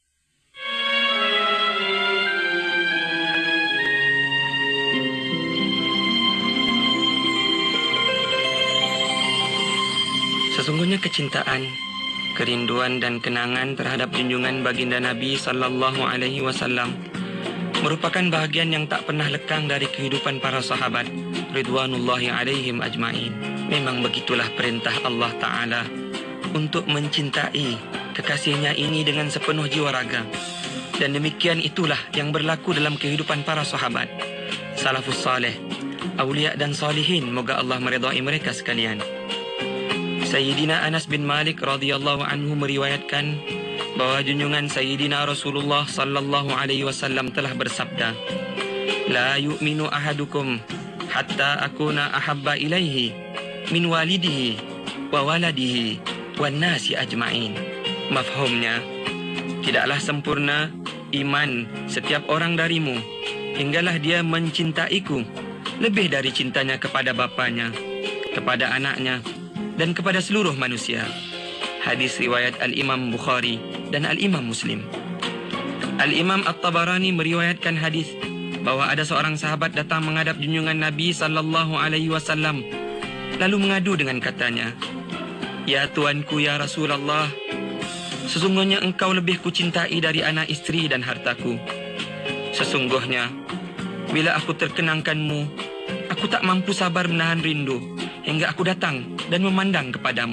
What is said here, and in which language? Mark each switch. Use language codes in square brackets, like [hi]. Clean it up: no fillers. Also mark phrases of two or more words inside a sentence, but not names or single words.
[ms] Sesungguhnya kecintaan, kerinduan dan kenangan terhadap junjungan baginda Nabi [ar] صلى الله عليه وسلم [ms] merupakan bahagian yang tak pernah lekang dari kehidupan para sahabat [ar] رضوان الله عليهم أجمعين. [ms] Memang begitulah perintah Allah Ta'ala untuk mencintai kekasihnya ini dengan sepenuh jiwa raga. Dan demikian itulah yang berlaku dalam kehidupan para sahabat [ar] السلف الصالح, [ms] awliya dan salihin. Moga Allah meridai mereka sekalian. Sayyidina Anas bin Malik [ar] رضي الله عنه [ms] meriwayatkan bahawa junjungan Sayyidina Rasulullah [ar] صلى الله عليه وسلم [ms] telah bersabda, [ar] "لا يؤمن أحدكم حتى أكون أحب إليه من والده وولده والناس أجمعين." [ms] Mafhumnya, tidaklah sempurna iman setiap orang darimu hinggalah dia mencintaiku lebih dari cintanya kepada bapanya, kepada anaknya dan kepada seluruh manusia. Hadis riwayat Al-Imam Bukhari dan Al-Imam Muslim. Al-Imam At-Tabarani meriwayatkan hadis bahawa ada seorang sahabat datang menghadap junjungan Nabi [ar] صلى الله عليه وسلم [ms] lalu mengadu dengan katanya, "Ya tuanku, ya Rasulullah, sesungguhnya engkau lebih kucintai dari anak isteri dan hartaku. Sesungguhnya bila aku terkenangkanmu, aku tak mampu sabar menahan rindu hingga aku datang dan memandang kepadamu.